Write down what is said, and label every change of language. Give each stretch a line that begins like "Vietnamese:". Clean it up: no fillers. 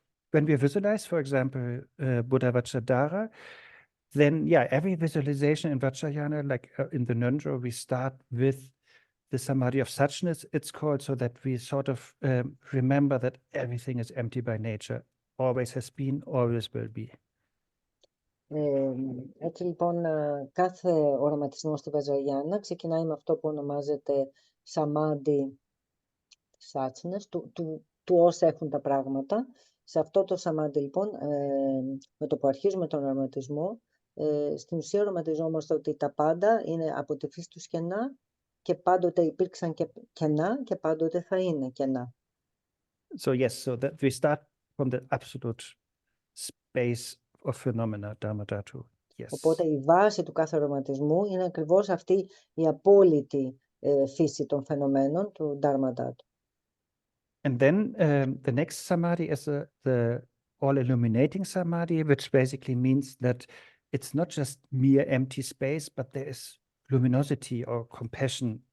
English: When we visualize, for example, Buddha Vajradhara, then yeah, every visualization in Vajrayana, like in the Ngöndro, we start with the samadhi of suchness, it's called, so that we sort of remember that everything is empty by nature, always has been, always will be.
Greek: Έτσι λοιπόν, κάθε οραματισμό στη Βαζαγιάννα ξεκινάει με αυτό που ονομάζεται σαμάντι σάτσινες, του όσα έχουν τα πράγματα. Σε αυτό το σαμάντι λοιπόν, με το που αρχίζουμε τον οραματισμό, στην ουσία οραματιζόμαστε ότι τα πάντα είναι από τη φύση τους κενά και πάντοτε υπήρξαν και κενά και πάντοτε θα είναι κενά.
English: So yes, so that we start from the absolute space of phenomena, Dharma Dhatu. Yes.
Greek: Οπότε η βάση του κάθε οραματισμού είναι ακριβώς αυτή η απόλυτη φύση των φαινομένων του Dharma Dhatu.
English: And then the next samadhi is the all-illuminating samadhi, which basically means that it's not just mere empty space, but there is luminosity or compassion